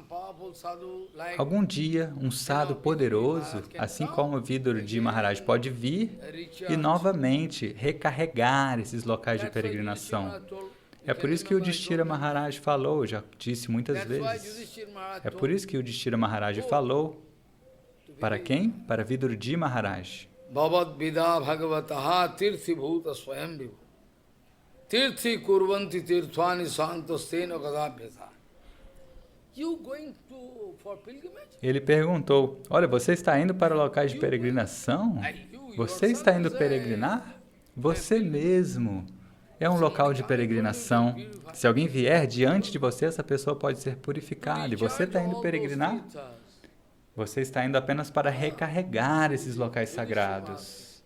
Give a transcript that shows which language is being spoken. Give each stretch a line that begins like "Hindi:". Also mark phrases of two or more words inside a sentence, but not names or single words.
Portuguese: Algum dia, um sadhu poderoso, assim como o Vidurji Maharaj, pode vir e novamente recarregar esses locais de peregrinação. É por isso que o Yudhishthira Maharaj falou, já disse muitas vezes. É por isso que o Yudhishthira Maharaj falou. Para quem? Para Vidurji Maharaj.
Sanskrit: Bhavad Vida Bhagavataha Tirthi Bhuta Swayam Vibhu Tirthi Kurvanti Tirthvani Santostena Gadabhyata.
English: You going for pilgrimage?
Portuguese: Ele perguntou, olha, você está indo para locais de peregrinação? Você está indo peregrinar? Você mesmo é um local de peregrinação. Se alguém vier diante de você, essa pessoa pode ser purificada. E você está indo peregrinar? Você está indo apenas para recarregar esses locais sagrados.